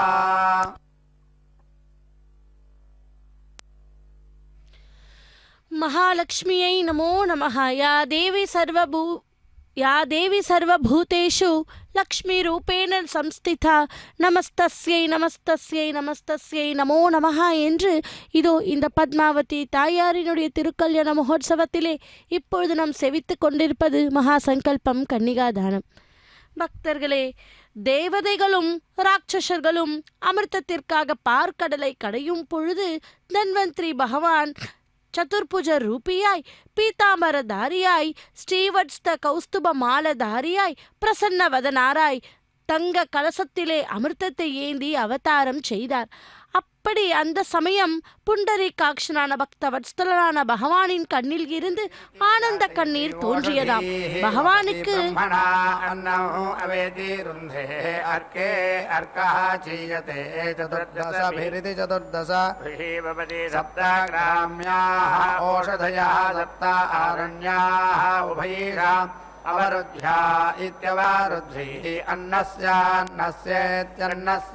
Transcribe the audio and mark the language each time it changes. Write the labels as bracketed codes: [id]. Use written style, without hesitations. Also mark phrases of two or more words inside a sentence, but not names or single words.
[sa] महालक्ष्म्यै नमो नमः। या देवी सर्वभूतेषु लक्ष्मीरूपेण संस्थिता नमस्तस्यै नमस्तस्यै नमस्तस्यै नमो नमः [ta] என்று இதோ இந்த பத்மாவதி தாயாரினுடைய திருக்கல்யாண மகோத்சவத்திலே இப்பொழுது நாம் செவித்து கொண்டிருப்பது மகா சங்கல்பம் கன்னிகாதானம். பக்தர்களே, தேவதைகளும் ராட்சசர்களும் அமிர்தத்திற்காக பார்க்கடலை கடையும் பொழுது தன்வந்திரி பகவான் சதுர்புஜ ரூபியாய் பீதாம்பரதாரியாய் ஸ்ரீவத்ஸ்த கௌஸ்துப மாலதாரியாய் பிரசன்ன வதனாராய் தங்க கலசத்திலே அமிர்தத்தை ஏந்தி அவதாரம் செய்தார். அப்படி அந்த சமயம் புண்டரீகாட்சனான பக்த வத்சலனான பகவானின் கண்ணில் இருந்து ஆனந்த கண்ணீர் தோன்றியதாம். பகவானுக்கு [sa] अवरुद्ध्या इत्यवरुद्धिः अन्नस्यान्नस्येत्यन्नस्य